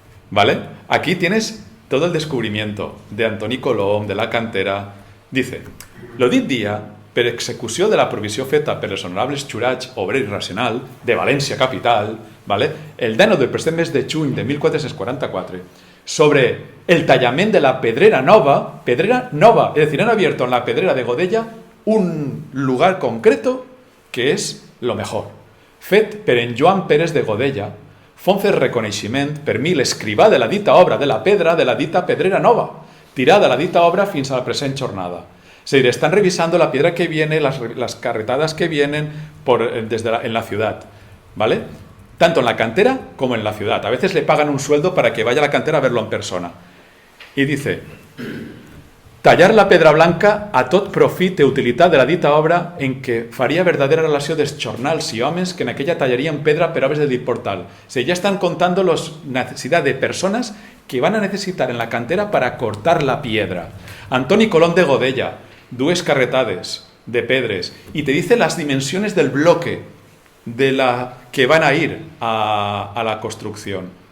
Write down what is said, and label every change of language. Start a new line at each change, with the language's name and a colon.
Spanish: ¿Vale? Aquí tienes todo el descubrimiento de Antoni Colom, de la cantera.
Catalan: Dice, lo dit dia, per execució de la provisió feta per els honorables jurats obrer i racional de València capital, ¿vale? El 19 del present mes de juny de 1444, sobre el tallament de la pedrera nova,
Spanish: es decir, han abierto en la pedrera de Godella un lugar concreto que es lo mejor.
Catalan: Fet per en Joan Pérez de Godella, fonce reconeixement per mi l'escrivà de la dita obra de la pedra de la dita pedrera nova, tirada la dita obra fins a la present jornada.
Spanish: Es decir, están revisando la piedra que viene, las carretadas que vienen en la ciudad, ¿vale? Tanto en la cantera como en la ciudad. A veces le pagan un sueldo para que vaya a la cantera a verlo en persona.
Catalan: Y dice, tallar la pedra blanca a tot profit i utilitat de la dita obra en què faria verdadera relació dels jornals i homes que en aquella tallarien pedra per obres de dit portal.
Spanish: O sea, ya están contando la necesidad de personas que van a necesitar en la cantera para cortar la piedra. Antoni Colom de Godella,
Catalan: dues carretades de pedres,
Spanish: y te dice las dimensiones del bloque que van a ir a la construcción.